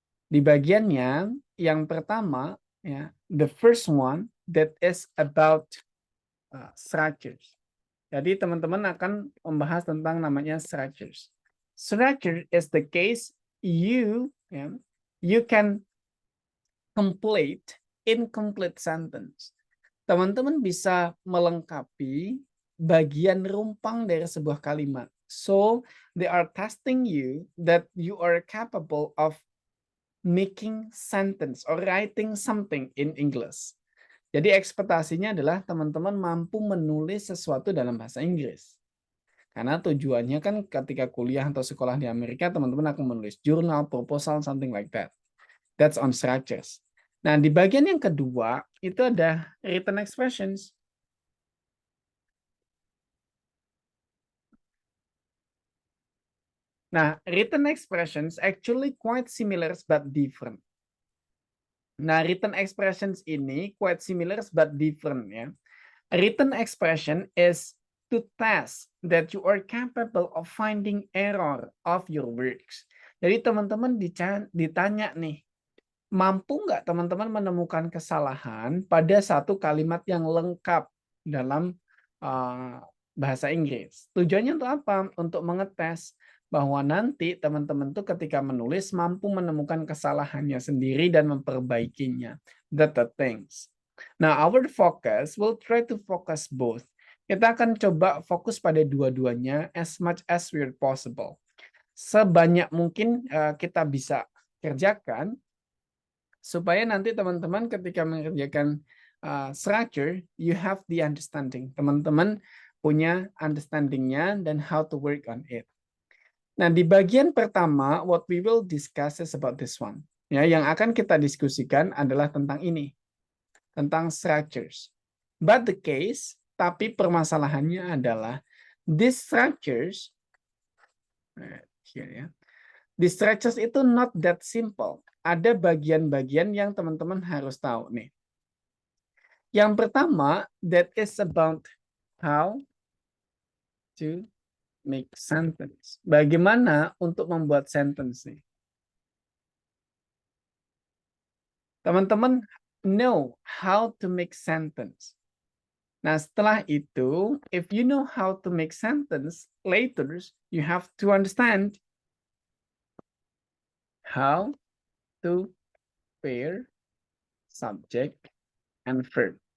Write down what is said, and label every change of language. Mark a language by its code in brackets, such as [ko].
[id] Di bagiannya yang pertama ya, [en] the first one that is about structures. [id] Jadi teman-teman akan membahas tentang namanya structures. [en] Structure is the case you can complete incomplete sentence. [id] Teman-teman bisa melengkapi bagian rumpang dari sebuah kalimat. [en] So they are testing you that you are capable of making sentence or writing something in English. [id] Jadi ekspektasinya adalah teman-teman mampu menulis sesuatu dalam bahasa Inggris. Karena tujuannya kan ketika kuliah atau sekolah di Amerika, teman-teman akan menulis jurnal, proposal, [en] something like that. That's on structures. [id] Nah, di bagian yang kedua, itu ada written expressions. [en] Nah, written expressions actually quite similar but different. Nah, written expressions ini quite similar but different ya. Written expression is to test that you are capable of finding error of your works. [id] Jadi teman-teman ditanya nih, mampu nggak teman-teman menemukan kesalahan pada satu kalimat yang lengkap dalam bahasa Inggris? Tujuannya untuk apa? Untuk mengetes bahwa nanti teman-teman tuh ketika menulis mampu menemukan kesalahannya sendiri dan memperbaikinya. [en] That's the things. Now, our focus, we'll try to focus both. [id] Kita akan coba fokus pada dua-duanya [en] as much as we're possible. [id] Sebanyak mungkin kita bisa kerjakan supaya nanti teman-teman ketika mengerjakan structure, [en] you have the understanding. [id] Teman-teman punya understanding-nya dan [en] how to work on it. [id] Nah, di bagian pertama, [en] what we will discuss is about this one. [id] Ya, yang akan kita diskusikan adalah tentang ini, tentang structures. [en] But the case, [id] tapi permasalahannya adalah [en] these structures, here ya, these structures itu not that simple. [id] Ada bagian-bagian yang teman-teman harus tahu nih. Yang pertama, [en] that is about how to make sentence. [id] Bagaimana untuk membuat sentence nih? [en] Teman-teman know how to make sentence. [id] Nah, setelah itu, [en] if you know how to make sentence, later you have to understand how to pair subject and verb.